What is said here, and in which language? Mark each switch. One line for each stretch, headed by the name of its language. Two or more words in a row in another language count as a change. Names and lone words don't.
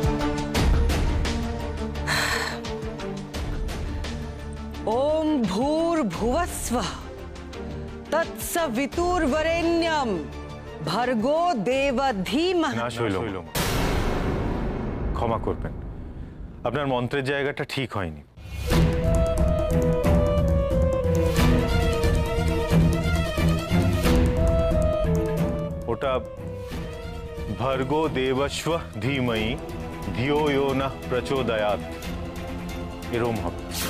Sanskrit: ওম ভূর भूर्भुवस्वः तत्सवितुर्वरेण्यं भर्गो देवधीमहि।
Bangla: না শৈলম, ক্ষমা করবেন, আপনার মন্ত্রের জায়গাটা ঠিক হয়নি।
Sanskrit: ওটা ভর্গো দেবস্ব ধীমহি ধিয়ো ইয়ো নঃ প্রচোদয়াৎ,
Bangla: এরম হবে।